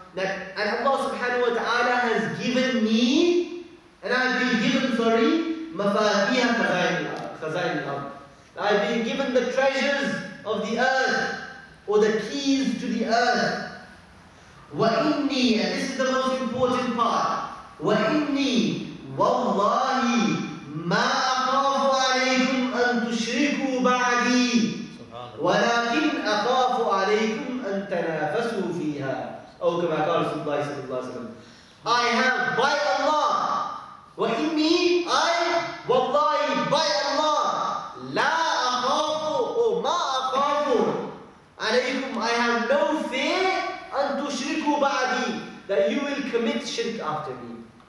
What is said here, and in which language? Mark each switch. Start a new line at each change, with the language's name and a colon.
English: That, and Allah subhanahu wa ta'ala has given me, and I've been given,
Arabic: مفاتيح خزائن الأرض.
English: I've been given the treasures of the earth, or the keys to the earth.
Arabic: وَإِنِّي,
English: and this is the most important part,
Arabic: وَإِنِّي وَاللَّهِ مَا أَخَافُ عَلَيْكُمْ أَن تُشْرِكُوا بَعْدِي وَلَكِنْ أَخَافُ عَلَيْكُمْ أَن تَنَافَسُوا فِيهَا. أو كما قال رسول الله صلى الله عليه وسلم.
English: I have, by Allah,
Arabic: وَإِنِّي,
English: I,
Arabic: وَاللَّهِ,
English: by Allah,
Arabic: لَا أَخَافُ,
English: or
Arabic: مَا أَخَافُ عَلَيْكُمْ,
English: I have no fear,
Arabic: أَن تُشْرِكُوا بَعْدِي,
English: that you will commit shirk after me.